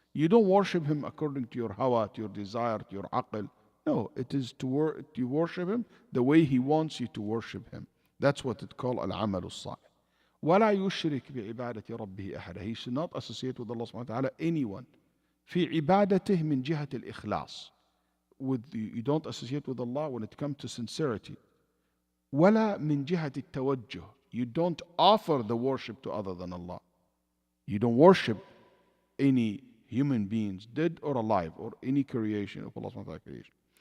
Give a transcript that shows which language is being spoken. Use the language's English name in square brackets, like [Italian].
[English] You don't worship Him according to your hawa, to your desire, to your aql. No, it is to worship Him the way He wants you to worship Him. That's what it's called al-amal as-salih. [Arabic] وَلَا يُشْرِكْ بِعِبَادَةِ رَبِّهِ أَحَدًا. [English] He should not associate with Allah subhanahu wa ta'ala anyone. [Arabic] في عبادته من جهة الإخلاص. [English] You don't associate with Allah when it comes to sincerity. [Arabic] ولا من جهة التوجه. [English] You don't offer the worship to other than Allah. You don't worship any human beings, dead or alive, or any creation of Allah subhanahu wa ta'ala creation.